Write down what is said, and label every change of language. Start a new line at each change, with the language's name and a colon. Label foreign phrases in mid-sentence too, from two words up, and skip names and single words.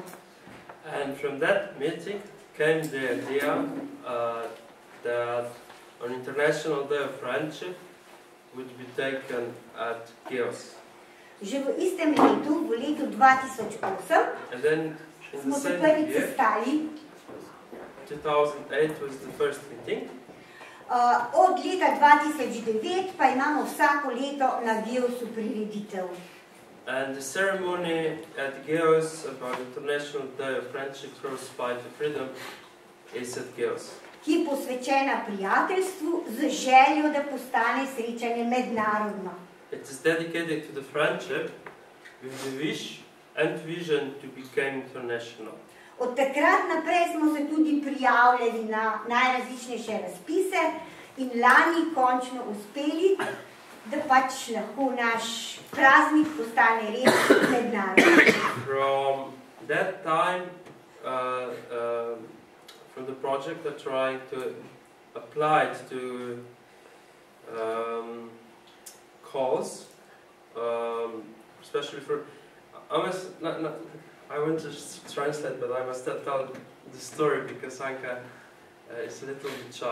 English: And from that meeting came the idea that an international day of friendship would be taken at Geos.
Slovenian: Že v istem letu, v letu 2008,
English: And then in the
Slovenian: smo se
English: same
Slovenian: prvič
English: year,
Slovenian: sestali.
English: 2008 was the first meeting.
Slovenian: Od leta 2009 pa imamo vsako leto na Geosu prireditev.
English: And the ceremony at Geos about International Day of Friendship Cross Fight to Freedom is at Geos.
Slovenian: Ki je posvečena prijateljstvu z željo, da postane srečanje mednarodno.
English: It is dedicated to the friendship with the wish and vision to become international.
Slovenian: Od takrat naprej smo se tudi prijavljali na najrazličnejše razpise in lani končno uspeli, da pač lahko naš praznik postane res mednarodni.
English: From that time, from the project, I'm trying to apply it to calls, especially for. I want to translate, but I must tell the story because Anka is a little bit shy.